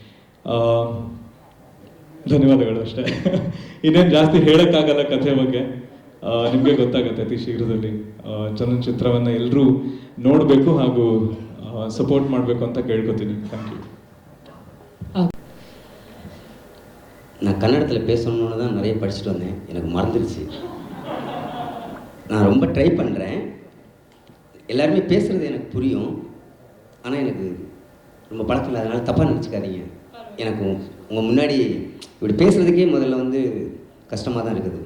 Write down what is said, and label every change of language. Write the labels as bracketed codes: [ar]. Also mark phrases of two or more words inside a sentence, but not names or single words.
[kn] ಧನ್ಯವಾದಗಳು ಅಷ್ಟೇ. ಇನ್ನೇನು ಜಾಸ್ತಿ ಹೇಳೋಕ್ಕಾಗಲ್ಲ ಕಥೆ ಬಗ್ಗೆ. ನಿಮಗೆ ಗೊತ್ತಾಗುತ್ತೆ ಅತಿ ಶೀಘ್ರದಲ್ಲಿ. ಚಲನಚಿತ್ರವನ್ನು ಎಲ್ಲರೂ ನೋಡಬೇಕು ಹಾಗೂ ಸಪೋರ್ಟ್ ಮಾಡಬೇಕು ಅಂತ ಕೇಳ್ಕೊತೀನಿ. [en] Thank you. [ta] நான் கன்னடத்தில் பேசணுன்னு தான் நிறைய படிச்சுட்டு வந்தேன், எனக்கு மறந்துடுச்சு. நான் ரொம்ப ட்ரை பண்ணுறேன், எல்லாருமே பேசுகிறது எனக்கு புரியும், ஆனால் எனக்கு ரொம்ப பழக்கம் இல்லை, அதனால் தப்பாக நினச்சிக்காதீங்க. எனக்கு உங்கள் முன்னாடி இப்படி பேசுகிறதுக்கே முதல்ல வந்து கஷ்டமாக தான் இருக்குது.